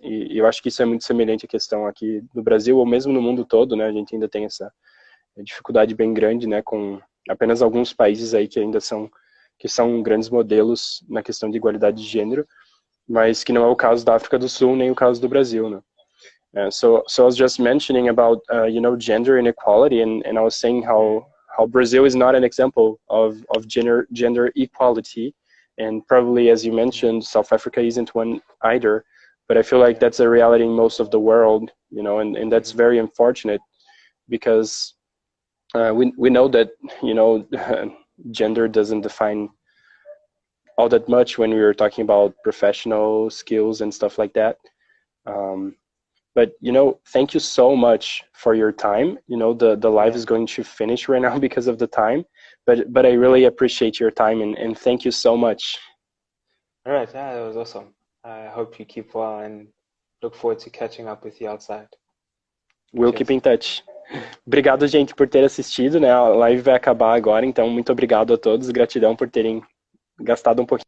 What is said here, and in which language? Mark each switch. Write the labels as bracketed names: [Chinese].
[Portuguese] E eu acho que isso é muito semelhante à questão aqui no Brasil, ou mesmo no mundo todo, né? A gente ainda tem dificuldade bem grande, né, com apenas alguns países aí que ainda são grandes modelos na questão de igualdade de gênero, mas que não é o caso da África do Sul nem o caso do Brasil, né? [English] So I was just mentioning about gender inequality, and I was saying how Brazil is not an example of gender equality, and probably, as you mentioned, South Africa isn't one either. But I feel like that's a reality in most of the world, and that's very unfortunate, because we know that gender doesn't define all that much when we were talking about professional skills and stuff like that. But thank you so much for your time. The live is going to finish right now because of the time, but I really appreciate your time, and thank you so much. All right, yeah, that was awesome. I hope you keep well and look forward to catching up with you outside. We'll keep in touch. [Portuguese] Obrigado, gente, por ter assistido, né? A live vai acabar agora, então muito obrigado a todos. Gratidão por terem gastado um pouquinho